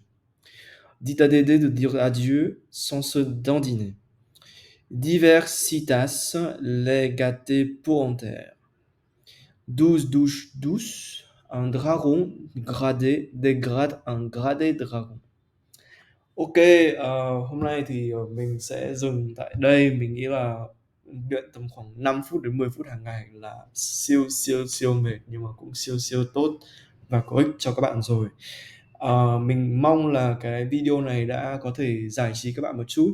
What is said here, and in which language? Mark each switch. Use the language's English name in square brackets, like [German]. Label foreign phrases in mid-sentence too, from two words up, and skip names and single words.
[French] Dites à Dédé de dire adieu sans se dandiner. Diversitas les gâtés pour en terre. 12 douches douces, un dragon gradé dégrade un gradé dragon. [Vietnamese] Ok, hôm nay thì mình sẽ dừng tại đây. Mình nghĩ là luyện tầm khoảng 5 phút đến 10 phút hàng ngày là siêu mệt nhưng mà cũng siêu tốt và có ích cho các bạn rồi. Mình mong là cái video này đã có thể giải trí các bạn một chút.